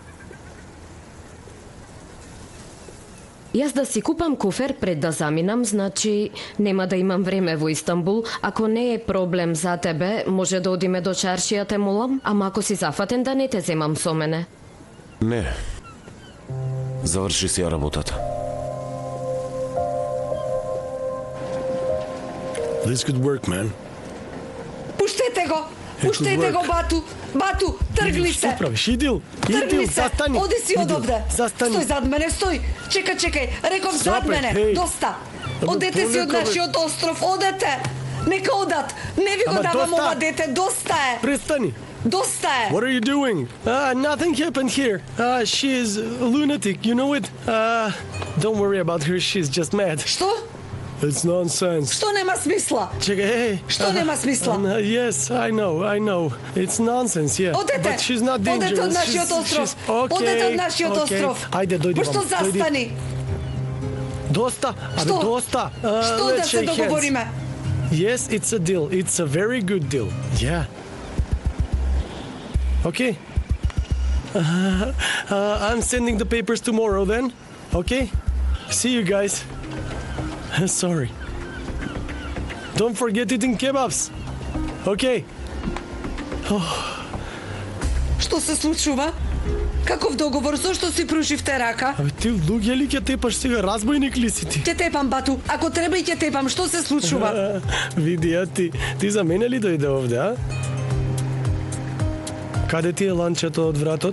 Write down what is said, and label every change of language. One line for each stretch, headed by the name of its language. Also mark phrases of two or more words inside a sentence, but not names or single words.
Macedonian: Јас да си купам куфер пред да заминам, значи нема да имам време во Истанбул. Ако не е проблем за тебе, може да одиме до чаршија, те молам, ама ако си зафатен да не те земам со мене. Не. Заврши си ја работата.
English: This could work, man.
Macedonian: Пуштете го! Пуштете го, Бату! Бату, тргли се! Што правиш? Идил! Тргни се! Застани! Оди си одовде! Застани! Стој зад мене, стој! Чекај! Реков зад мене! Хей. Доста! Одете си од полека, бе. нашиот остров, одете! Нека одат! Не ви го Ама давам доста. ова дете, доста е! Престани! Доста е!
English: What are you doing? Nothing happened here. She is a lunatic, you know it? Don't worry about her, she's just mad.
Macedonian: Што?
English: It's nonsense.
Macedonian: Што нема смисла? Чекай, Што нема смисла?
English: Yes, I know. It's nonsense, yeah.
Macedonian: Одете!
English: But she's not dangerous.
Macedonian: Одете од нашиот остров!
English: Okay,
Macedonian: Одете од нашиот
English: okay.
Macedonian: остров! Ајде, дојди Пошто вам. дојди. застани? Доста, Што? доста. Што
English: Let's
Macedonian: да се
English: shake hands.
Macedonian: договориме?
English: Yes, it's a deal. It's a very good deal. Yeah. Okay. I'm sending the papers tomorrow then. Okay? See you guys. Sorry. Don't forget eating kebabs. Okay.
Macedonian: Што се случува? Каков договор? Зошто си прушивте рака? Абе ти луѓе ли ќе тепаш сега? Разбойник ли си ти? Ќе тепам, Бату. Ако треба и ќе тепам. Што се случува? Види, ти за мене ли дојде овде, а? Каде ти е ланчето од вратот?